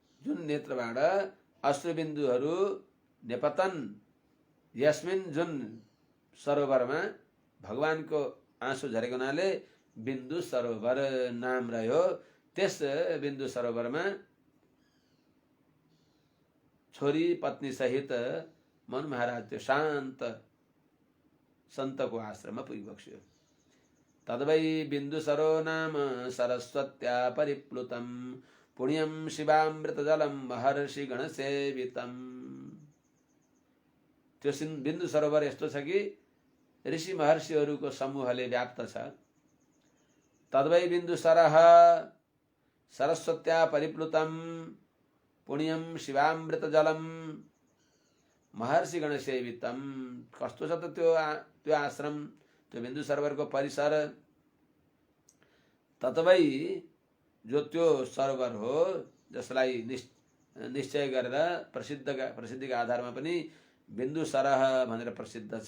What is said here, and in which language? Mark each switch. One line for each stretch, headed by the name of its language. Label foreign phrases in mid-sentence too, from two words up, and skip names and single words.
Nepali: जुन नेत्रबाट अश्रुबिन्दुहरू
Sanskrit: नेपतन, यस्मिन
Nepali: जुन सरोवरमा भगवानको आँसु झरेको हुनाले बिन्दु सरोवर नाम रह्यो। त्यस बिन्दु सरोवरमा छोरी पत्नी सहित मनु महाराज त्यो शान्त सन्तको आश्रममा पुगिबक्स्यो।
Sanskrit: तद्वै बिन्दुसरो नाम सरस्वत्या परिप्लुतं पुण्यं शिवामृतजलं महर्षि गणसेवितं।
Nepali: त्यो बिन्दु सरोवर यस्तो छ कि ऋषि महर्षिहरूको समूहले व्याप्त छ।
Sanskrit: तद्वै बिन्दुसरः सरस्वत्या परिप्लुतं पुण्यं शिवामृतजलं महर्षि गणसेवितं।
Nepali: कस्तो छ त त्यो आश्रम, त्यो बिन्दु सरोवरको परिसर। तत्वै जो त्यो सरोवर हो जसलाई निश्चय गरेर प्रसिद्धिका आधारमा पनि बिन्दु सरह भनेर प्रसिद्ध छ।